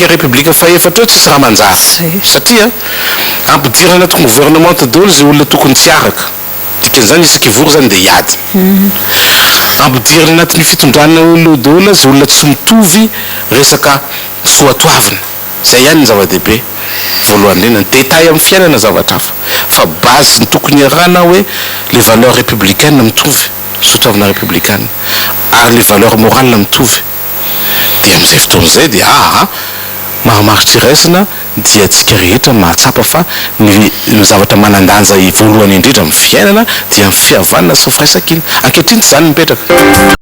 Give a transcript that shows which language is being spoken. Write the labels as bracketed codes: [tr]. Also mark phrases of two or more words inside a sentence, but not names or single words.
[mg] république fahefatra eo tsisy raha manjary satria ampidirana anaty gouvernement daholo zay olona tokony tsy araka dikan'izany isaka ivory zany dia hiady ampidirana anatin'ny fitondrana olona daholo zay olona tsy mitovy resaka soatoavina zay ihany ny zava-dehibe voalohany indrindra ny détail amin'ny fiainana zavatra hafa fa base ny tokony arahana hoe [fr] les valeurs républicaines [mg] mitovy soatoavina républicaine ary [fr] les valeurs morales [mg] mitovy dia amin'izay fotoana izay dia mahamaritry raisina dia tsika rehetra mahatsapa fa ny zavatra manandanja voalohany indrindra amin'ny fiainana dia ny fihavanana sy ny firaisan-kina ankehitriny tsy zany mipetraka.